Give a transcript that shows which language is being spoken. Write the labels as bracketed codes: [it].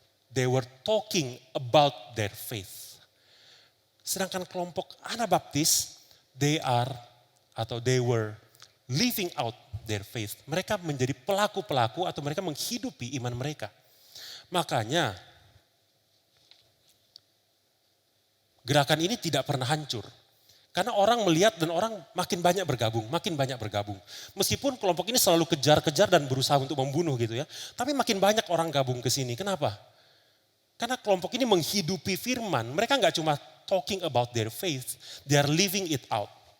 [en] They were talking about their faith. [id] Sedangkan kelompok Anabaptis, [en] they were living out their faith. [id] Mereka menjadi pelaku-pelaku atau mereka menghidupi iman mereka. Makanya gerakan ini tidak pernah hancur. Karena orang melihat dan orang makin banyak bergabung, makin banyak bergabung. Meskipun kelompok ini selalu kejar-kejar dan berusaha untuk membunuh gitu ya. Tapi makin banyak orang gabung ke sini. Kenapa? Karena kelompok ini menghidupi firman. Mereka nggak cuma [en] talking about their faith, they are living it out.